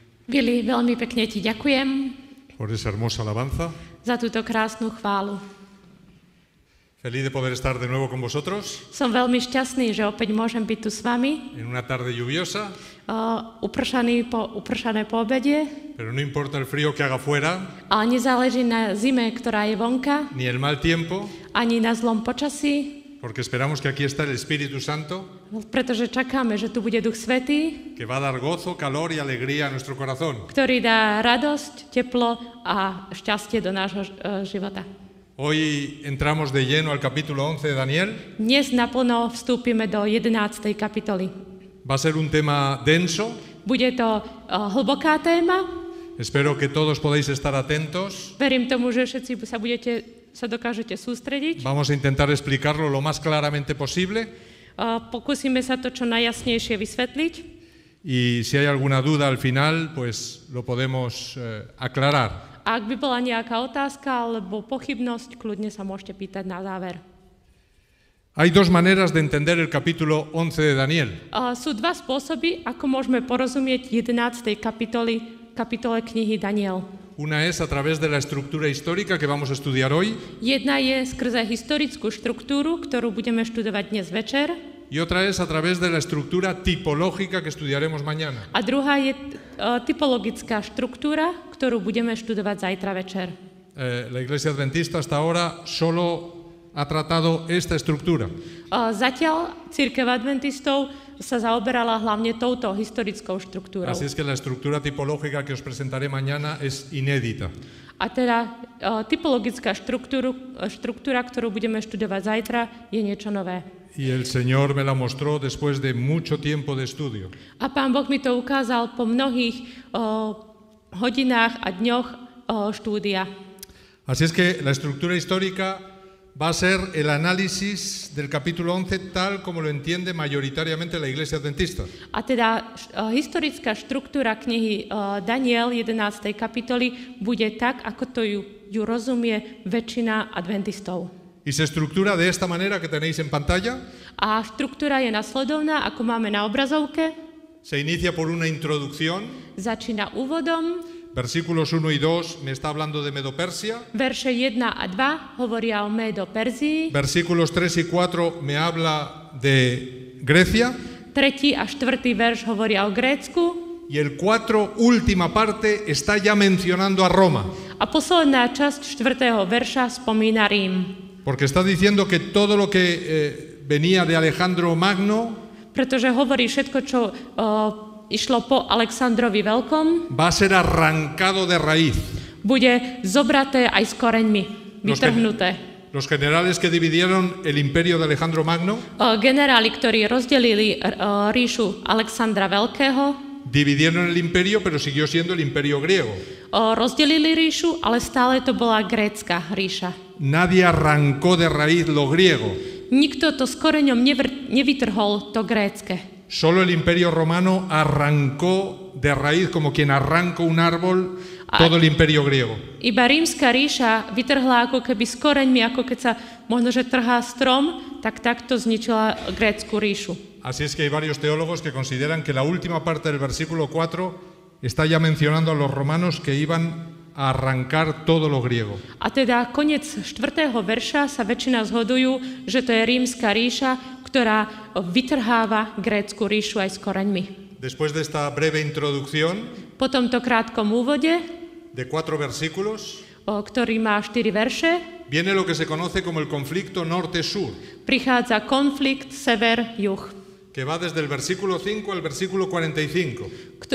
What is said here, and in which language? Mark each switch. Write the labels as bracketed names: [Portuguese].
[Slovak] Willy, veľmi pekne ti ďakujem [Spanish] por esa hermosa alabanza. [Slovak] za túto krásnu chválu. [Spanish] Feliz de poder estar de nuevo con vosotros [Slovak] Som veľmi šťastný, že opäť môžem byť tu s vami, [Spanish] en una tarde lluviosa, [Slovak] upršané po obede, [Spanish] pero no importa el frío que haga fuera, [Slovak] ale nezáleží na zime, ktorá je vonka, [Spanish] ni el mal tiempo, [Slovak] ani na zlom počasí, [Spanish] porque esperamos que aquí está el Espíritu Santo, [Slovak] pretože čakáme, že tu bude Duch Svätý, [Spanish] que va a dar gozo, calor y alegría a nuestro corazón. [Slovak] ktorý dá radosť, teplo a šťastie do nášho života. [Spanish] Hoy entramos de lleno al capítulo 11 de Daniel. [Slovak] Dnes naplno vstúpime do 11. kapitoly. [Spanish] Va a ser un tema denso. [Slovak] Bude to hlboká téma. [Spanish] Espero que todos podáis estar atentos. [Slovak] Verím tomu, že všetci sa dokážete sústrediť. [Spanish] Vamos a intentar explicarlo lo más claramente posible. [Slovak] Pokúsime sa to čo najjasnejšie vysvetliť. [Spanish] Y si hay alguna duda al final, pues lo podemos aclarar. [Slovak] A ak by bola nejaká otázka alebo pochybnosť, kľudne sa môžete pýtať na záver. [Spanish] Hay dos maneras de entender el capítulo 11 de Daniel. [Slovak] Sú dva spôsoby, ako môžeme porozumieť 11. kapitole knihy Daniel. [Spanish] Una es a través de la estructura histórica que vamos a estudiar hoy. [Slovak] Jedna je skrze historickú štruktúru, ktorú budeme študovať dnes večer. [Spanish] Y otra es a través de la estructura tipológica que estudiaremos mañana. [Slovak] A druhá je typologická štruktúra, ktorú budeme študovať zajtra večer. [Spanish] La Iglesia Adventista hasta ahora solo ha tratado esta estructura. [Slovak] Zatiaľ cirkev adventistov sa zaoberala hlavne touto historickou štruktúrou. [Spanish] Así es que la estructura tipológica que os presentaré mañana es inédita. [Slovak] A teda typologická štruktúra, ktorú budeme študovať zajtra, je niečo nové. [Spanish] Y el Señor me la mostró después de mucho tiempo de estudio. [Slovak] A Pán Boh mi to ukázal po mnohých hodinách a dňoch štúdia. [Spanish] Así es que la estructura histórica va a ser el análisis del capítulo 11 tal como lo entiende mayoritariamente la Iglesia Adventista. [Slovak] A teda historická štruktúra knihy Daniel 11. kapitoly bude tak, ako to ju rozumie väčšina adventistov. [Spanish] Y se estructura de esta manera que tenéis en pantalla. [Slovak] A štruktúra je nasledovná, ako máme na obrazovke. [Spanish] Se inicia por una introducción. [Slovak] Začína úvodom. [Spanish] Versículos 1 y 2 me está hablando de Medo-Persia. [Slovak] Verše 1 a 2 hovoria o Medo-Perzii. [Spanish] Versículos 3 y 4 me habla de Grecia. [Slovak] 3. a 4. verš hovoria o Grécku. [Spanish] Y el 4, última parte, está ya mencionando a Roma. [Slovak] A posledná časť 4. verša spomína Rím. [Spanish] Porque está diciendo que todo lo que venía de Alejandro Magno [Slovak] pretože hovorí všetko, čo išlo po Alexandrovi Veľkom, [Spanish] va a ser arrancado de raíz. [Slovak] bude zobraté aj s koreňmi, vytrhnuté. [Spanish] Los generales que dividieron el imperio de Alejandro Magno [Slovak] Generáli, ktorí rozdelili ríšu Alexandra Veľkého, [Spanish] dividieron el imperio, pero siguió siendo el imperio griego. [Slovak] Rozdelili ríšu, ale stále to bola grécka ríša. [Spanish] Nadie arrancó de raíz lo griego. [Slovak] Nikto to s koreňom nevytrhol to grécke. [Spanish] Solo el imperio romano arrancó de raíz, como quien arranca un árbol, todo el imperio griego. [Slovak] Iba rímska ríša vytrhla ako keby s koreňmi, ako keď sa možno, že trhá strom, tak takto zničila grécku ríšu. [Spanish] Así es que hay varios teólogos que consideran que la última parte del versículo 4 está ya mencionando a los romanos que iban a arrancar todo lo griego. [Slovak] A teda koniec 4. verša sa väčšina zhodujú, že to je rímska ríša, ktorá vytrháva grécku ríšu aj s koreňmi. [Spanish] Después de esta breve introducción [Slovak] Po tomto krátkom úvode, [Spanish] de 4 versículos, [Slovak] ktorý má 4 verše, [Spanish] viene lo que se conoce como el conflicto norte-sur, [Slovak] prichádza konflikt sever-juh. [Spanish] que va desde el versículo 5 al versículo 45.